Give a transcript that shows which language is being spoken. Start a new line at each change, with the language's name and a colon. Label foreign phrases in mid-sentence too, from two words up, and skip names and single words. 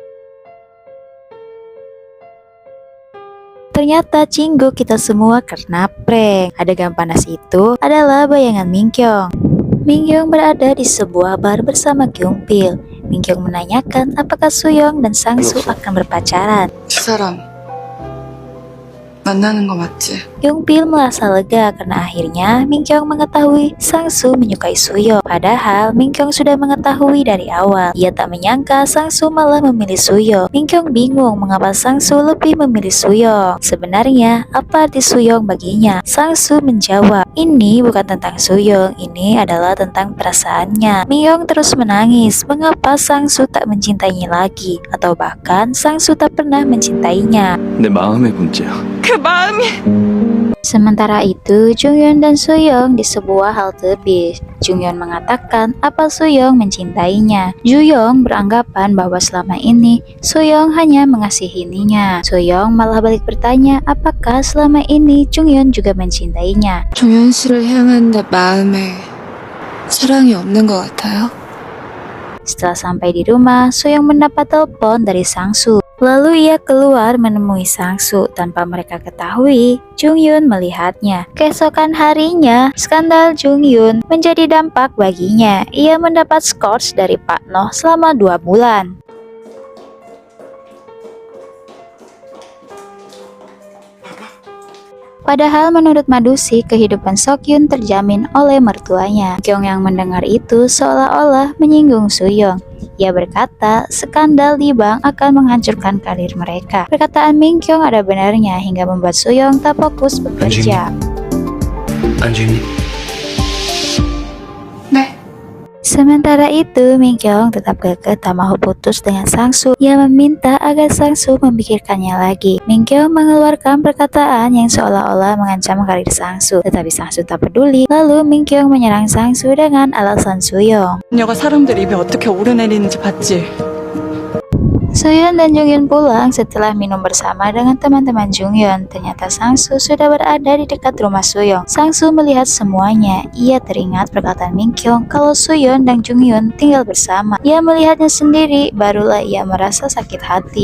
Indonesian: Ternyata cinggu kita semua karena prank. Adegan panas itu adalah bayangan Minkyung. Minkyung berada di sebuah bar bersama Kyungpil. Minkyung menanyakan apakah Sooyoung dan Sangsu akan berpacaran.
Korean: 두 사람 만나는 거 맞지?
Indonesian: Kyungpil merasa lega karena akhirnya Minkyung mengetahui Sangsu menyukai Sooyoung. Padahal Minkyung sudah mengetahui dari awal. Ia tak menyangka Sangsu malah memilih Sooyoung. Minkyung bingung mengapa Sangsu lebih memilih Sooyoung. Sebenarnya apa arti Sooyoung baginya? Sangsu menjawab, ini bukan tentang Sooyoung, ini adalah tentang perasaannya. Minkyung terus menangis. Mengapa Sangsu tak mencintainya lagi? Atau bahkan Sangsu tak pernah mencintainya?
Korean: 내 마음의 문제야. 그 마음이
Indonesian: Sementara itu, Junghyun dan Sooyoung di sebuah halte bis. Junghyun mengatakan apa Sooyoung mencintainya. Jooyoung beranggapan bahwa selama ini Sooyoung hanya mengasihinya. Sooyoung malah balik bertanya apakah selama ini Junghyun juga mencintainya.
Korean: 종현 씨를 향한 내 마음에 사랑이 없는 것 같아요.
Indonesian: Setelah sampai di rumah, Sooyoung mendapat telepon dari Sangsu. Lalu ia keluar menemui Sangsu. Tanpa mereka ketahui, Junghyun melihatnya. Keesokan harinya, skandal Junghyun menjadi dampak baginya. Ia mendapat skors dari Pak Noh selama 2 bulan. Padahal menurut Madusi, kehidupan Seokhyun terjamin oleh mertuanya. Kyung yang mendengar itu seolah-olah menyinggung Sooyoung. Ia berkata, skandal di bank akan menghancurkan karir mereka. Perkataan Minkyung ada benarnya hingga membuat Sooyoung tak fokus bekerja.
Korean: 안주님, 네.
Indonesian: Sementara itu, Minkyung tetap kekeh tak mau putus dengan Sangsu. Ia meminta agar Sangsu memikirkannya lagi. Minkyung mengeluarkan perkataan yang seolah-olah mengancam karir Sangsu. Tetapi Sangsu tak peduli. Lalu Minkyung menyerang Sangsu dengan alasan Sooyoung.
Korean: 그녀가 사람들 입에 어떻게 오르내리는지 봤지?
Indonesian: Sooyoung dan Junghyun pulang setelah minum bersama dengan teman-teman Junghyun. Ternyata Sangsu sudah berada di dekat rumah Sooyoung. Sangsu melihat semuanya. Ia teringat perkataan Minkyung kalau Sooyoung dan Junghyun tinggal bersama. Ia melihatnya sendiri, barulah ia merasa sakit hati.